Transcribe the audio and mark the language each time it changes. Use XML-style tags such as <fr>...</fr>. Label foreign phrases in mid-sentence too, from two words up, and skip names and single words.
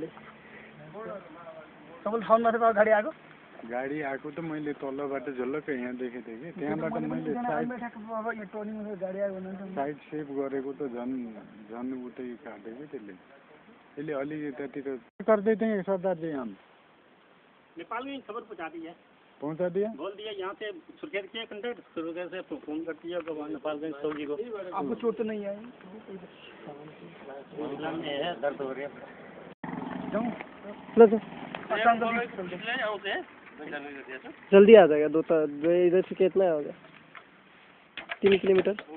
<ne>तपाईँले थाहा नथ्यो गाडी आएको गाडी आएको त मैले तलबाट झलक्क यहाँ देखेको थिएँ कि त्यहाँबाट मैले साइड सेभ गरेको त झन् उतै काट्यो कि त्यसले अलि यतातिर गर्दै थिएँ सरदारजी हम</ne> <hi>नेपाल में खबर पहुँचा दिया बोल दिया यहाँ से सुर्खेत के कंटेक्ट सुर्खेत से फोन करती है नेपालगंज सऊदी को आपको चोट तो नहीं आई है दर्द हो रही है जल्दी आ जाएगा दो इधर से कितना होगा 3 किलोमीटर</hi>